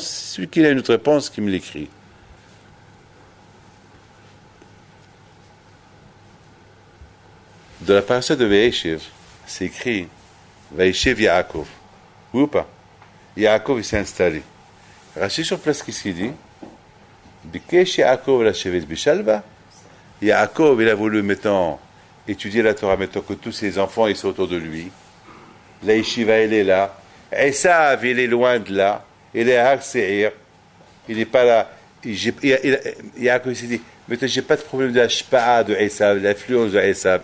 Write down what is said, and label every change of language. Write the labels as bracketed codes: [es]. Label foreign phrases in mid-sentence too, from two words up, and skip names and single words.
[fr] Celui qui a une autre réponse, qui me l'écrit. Dans la parasha de Vaïshev, c'est écrit [he] וישב יעקב. [fr] Oui ou pas? Yaakov, il s'est installé. Rachi sur place, qu'est-ce qu'il dit? [he] ביקש יעקב לשבת בשלווה. [fr] Yaakov, il a voulu maintenant étudier la Torah, maintenant que tous ses enfants ils sont autour de lui. La yeshiva, elle est là. Esav, il est loin de là. Il est à Har Seir. Il n'est pas là. Yaakov s'est dit, maintenant j'ai pas de problème de la shpa'a de Esav, l'influence de Esav.